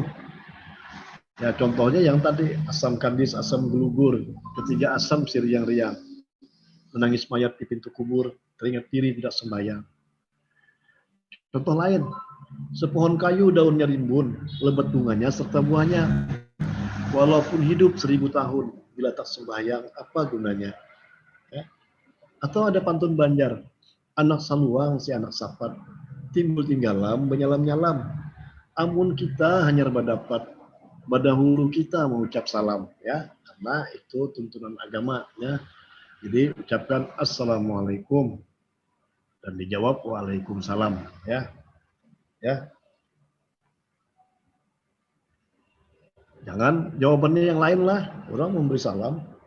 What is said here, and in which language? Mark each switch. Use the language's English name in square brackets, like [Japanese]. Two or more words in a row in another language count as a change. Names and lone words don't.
[Indonesian] Ya, contohnya yang tadi, asam kandis, asam gelugur, ketiga asam si riang-riang, menangis mayat di pintu kubur, teringat diri tidak sembahyang. Contoh lain, sepohon kayu daunnya rimbun, lebat bunganya serta buahnya, walaupun hidup 1000 tahun, bila tak sembahyang, apa gunanya? [Banjar] Ya. [Indonesian] Atau ada pantun Banjar, [Banjar] anak saluang si anak sapat, timbul tinggalam menyalam-nyalam, amun kita hanya berdapat, badahulu kita mengucap salam ya, [Indonesian] karena itu tuntunan agama [Banjar] ya. [Indonesian] Jadi ucapkan assalamualaikum dan dijawab waalaikumsalam ya. Ya. Jangan jawabannya yang lain lah, orang memberi salam.